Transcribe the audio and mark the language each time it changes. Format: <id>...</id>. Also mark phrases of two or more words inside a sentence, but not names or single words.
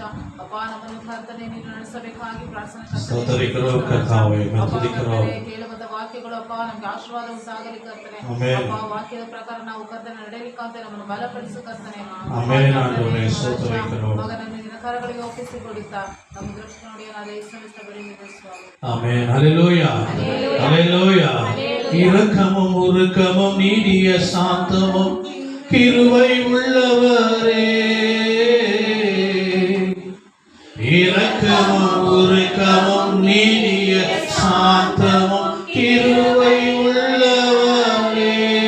<kn>ಅಪ್ಪ ನಮ್ಮನ್ನು ಕರ್ತನೆ ನೀನು ನಡೆಸಬೇಕಾಗಿ ಪ್ರಾರ್ಥನೆ ಕರ್ತನೆ. ಕೇಳುವಂತ ವಾಕ್ಯಗಳು ಅಪ್ಪ ನಮ್ಗೆ ಆಶೀರ್ವಾದ ಉಂಟಾಗಲಿ ಕರ್ತನೆ. ಅಪ್ಪ ವಾಕ್ಯದ ಪ್ರಕಾರ ನಾವು ಕರ್ತನೆ ನಡೆಯಲಿಕ್ಕಂತೆ ನಮ್ಮನ್ನು ಬಲಪಡಿಸು ಕರ್ತನೆ. ಮಗನನ್ನು ನಿನ್ನ ಕರಗಳಿಗೆ ಒಪ್ಪಿಸಿಕೊಡುತ್ತಾ ನಮ್ಮ ದೃಷ್ಟಿ ನೋಡಿ ಏನಾದ ಯೇಸುವಿನ ಬಳಿಯಿದೆ ಸ್ವಾಮಿ.</kn> <ta>ஆமென். ஹல்லேலூயா, ஹல்லேலூயா. இரக்கமும் உருக்கமும் நீடிய சாந்தமும் கிருபை உள்ளவரே, இரக்கமும் உருக்கமும் நீடிய சாந்தமும் கிருபை உள்ளவரே,</ta>